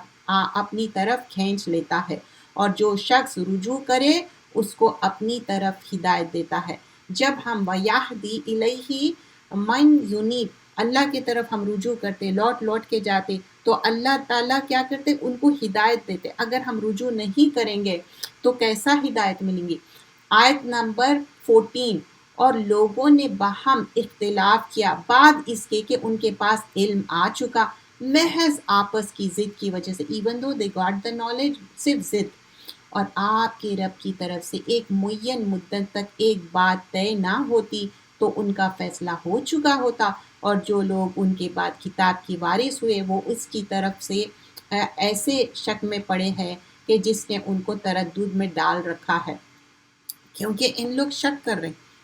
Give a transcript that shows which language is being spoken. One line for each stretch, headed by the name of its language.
Urdu: اپنی طرف کھینچ لیتا ہے، اور جو شخص رجوع کرے اس کو اپنی طرف ہدایت دیتا ہے۔ جب ہم
Arabic: وَيَهْدِي إِلَيْهِ مَن يُنِيبُ،
Urdu: اللہ کی طرف ہم رجوع کرتے، لوٹ کے جاتے، تو اللہ تعالیٰ کیا کرتے؟ ان کو ہدایت دیتے۔ اگر ہم رجوع نہیں کریں گے تو کیسا ہدایت ملیں گی؟ آیت نمبر 14، اور لوگوں نے باہم اختلاف کیا بعد اس کے کہ ان کے پاس علم آ چکا، محض آپس کی ضد کی وجہ سے.
English: even though they got the knowledge,
Urdu: صرف ضد. اور آپ کے رب کی طرف سے ایک معین مدت تک ایک بات طے نہ ہوتی تو ان کا فیصلہ ہو چکا ہوتا، اور جو لوگ ان کے بعد کتاب کی وارث ہوئے وہ اس کی طرف سے ایسے شک میں پڑے ہیں کہ جس نے ان کو تردد میں ڈال رکھا ہے، کیونکہ ان لوگ شک کر رہے ہیں.